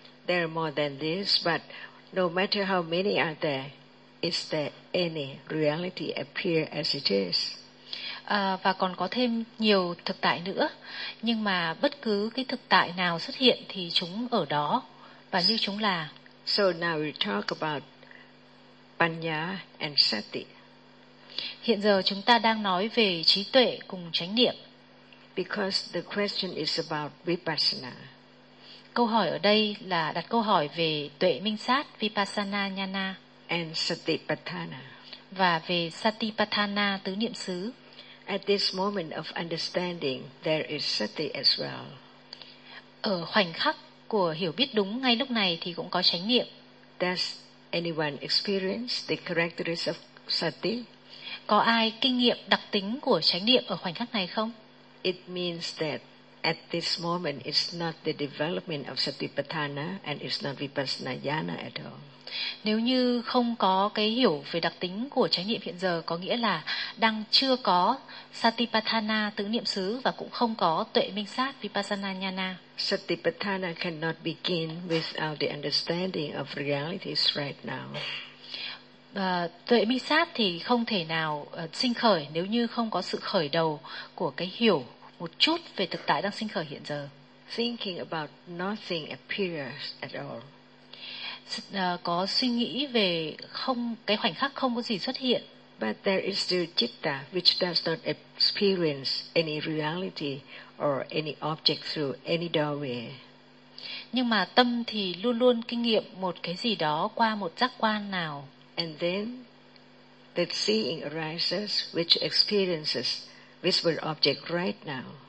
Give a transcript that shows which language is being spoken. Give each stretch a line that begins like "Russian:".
English: There are more than this, but no matter how many are there, is there any reality appear as it is?
Vietnamese: Và còn có thêm nhiều thực tại nữa, nhưng mà bất cứ cái thực tại nào xuất hiện thì chúng ở đó và như chúng là.
English: So now we talk about panya and sati.
Vietnamese: Hiện giờ chúng ta đang nói về trí tuệ cùng chánh niệm.
English: Because the question is about vipassana.
Vietnamese: Câu hỏi ở đây là đặt câu hỏi về tuệ minh sát, vipassana ñana
English: and satipatthana.
Vietnamese: Và về satipatthana tứ niệm xứ.
English: At this moment of understanding there is sati as well.
Vietnamese: Ở khoảnh khắc của hiểu biết đúng ngay lúc này thì cũng có chánh niệm.
English: Does anyone experience the characteristics of sati?
Vietnamese: Có ai kinh nghiệm đặc tính của chánh niệm ở khoảnh khắc này không?
English: It means that at this moment it's not the development of satipatthana and it's not vipassana ñana at all.
Vietnamese: Nếu như không có cái hiểu về đặc tính của chánh niệm hiện giờ có nghĩa là đang chưa có satipatthana tứ niệm xứ và cũng không có tuệ minh sát vipassana ñana.
English: Satipatthana cannot begin without the understanding of realities right now.
Vietnamese: Tuệ minh sát thì không thể nào sinh khởi nếu như không có sự khởi đầu của cái hiểu một chút về thực tại đang sinh khởi hiện giờ.
English: Thinking about nothing appears at all.
Vietnamese: Có suy nghĩ về không cái khoảnh khắc không có gì xuất hiện.
English: But there is still citta which does not experience any reality or any object through any doorway.
Vietnamese: Nhưng mà tâm thì luôn luôn kinh nghiệm một cái gì đó qua một giác quan nào.
English: And then the seeing arises which experiences visible object right now.